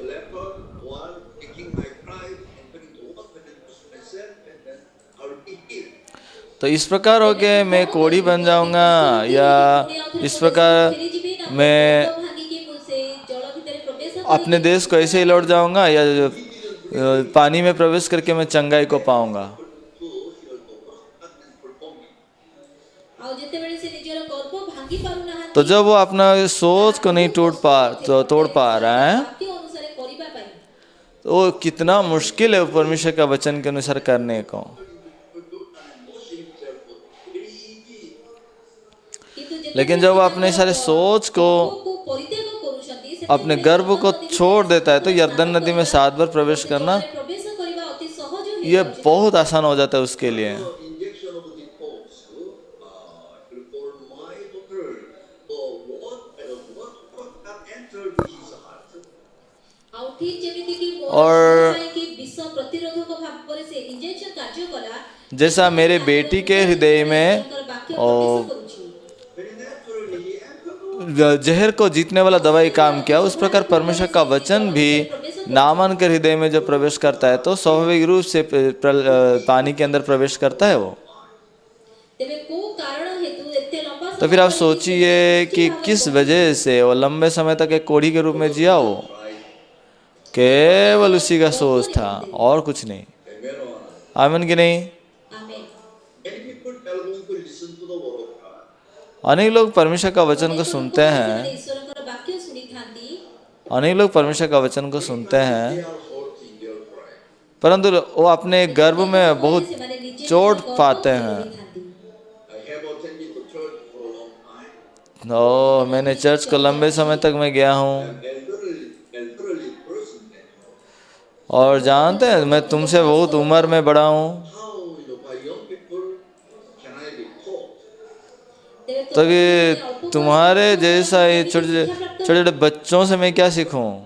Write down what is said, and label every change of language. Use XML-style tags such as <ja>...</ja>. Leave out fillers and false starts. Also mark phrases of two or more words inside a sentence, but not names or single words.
<hi>तो इस प्रकार हो के मैं कोढ़ी बन जाऊंगा, या इस प्रकार मैं अपने देश को ऐसे ही लौट जाऊंगा या पानी में प्रवेश करके मैं चंगाई को पाऊंगा।</hi> <or>ଆଉ ଯେତେବେଳେ ସେ ନିଜର ଗର୍ବ ଭାଙ୍ଗି ପାରୁନାହାନ୍ତି</or> <hi>तो जब वो अपना सोच को नहीं तोड़ पा रहा है</hi> <or>ବାକ୍ୟ ଅନୁସାରେ କରିବା ପାଇଁ</or> <hi>तो वो कितना मुश्किल है वो परमेश्वर का वचन के अनुसार करने को।</hi> <or>କିନ୍ତୁ</or> <hi>लेकिन</hi> <or>ଯେତେବେଳେ</or> <hi>जब</hi> <or>ସେ</or> <hi>वो अपने सारे सोच को</hi> <or>ଗର୍ବକୁ ପରିତ୍ୟାଗ କରୁଛନ୍ତି</or> <hi>अपने</hi> <or>ସେତେବେଳେ</or> <hi>गर्व को</hi> <or>ଜଳ</or> <hi>छोड़</hi> <or>ନଦୀ</or> <hi>देता है तो</hi> <or>ଭିତରେ</or> <hi>यरदन नदी में 7 बार प्रवेश करना</hi> <or>ଜଳରେ ପ୍ରବେଶ କରିବା ଅତି ସହଜ</or> <hi>ये</hi> <or>ହେଇଯାଉଛି।</or> <hi>बहुत आसान हो जाता है उसके लिए।</hi> <or>ଆଉ ଠିକ ଯେମିତି କି</or> <hi>और</hi> <or>ପାଇଁ କି ବିଷ ପ୍ରତିରୋଧକ ଭାବରେ ସେ ଇଞ୍ଜେକ୍ସନ କାର୍ଯ୍ୟ କଲା</or> <hi>जैसा मेरे बेटी के हृदय में</hi> <or>ବାକ୍ୟ</or> <hi>और</hi> <or>ପ୍ରବେଶ କରୁଛି।</or> <hi>जहर को जीतने वाला दवाई काम किया, उस प्रकार परमेश्वर का वचन भी नामान के हृदय में जब प्रवेश करता है तो स्वाभाविक रूप से पानी के अंदर प्रवेश करता है वो।</hi> <or>ତେବେ କୋଉ କାରଣ ହେତୁ ଏତେ ଲମ୍ବା</or> <hi>तो फिर आप सोचिए कि किस वजह से वो लंबे समय तक एक कोढ़ी के रूप में जिया, वो केवल उसी का सोच था और कुछ नहीं। आमीन कि नहीं? आमेन। अनेक लोग परमेश्वर का वचन को सुनते हैं,</hi> <or>ଈଶ୍ୱରଙ୍କର ବାକ୍ୟ ଶୁଣିଥାନ୍ତି</or> <hi>अनेक लोग परमेश्वर का वचन को सुनते हैं, परंतु वो अपने गर्भ में बहुत</hi> <or>ସେମାନେ ନିଜେ</or> <hi>चोट</hi> <or>ନିଜର</or> <hi>पाते</hi> <or>ଗର୍ବ</or> <hi>हैं।</hi> <or>ଦେଇଥାନ୍ତି।</or> <hi>ओ मैंने चर्च को लंबे समय तक मैं गया हूँ और जानते हैं मैं तुमसे बहुत उम्र में बड़ा हूँ, तभी तुम्हारे जैसा ये छोटे छोटे बच्चों से मैं क्या सीखूं?</hi>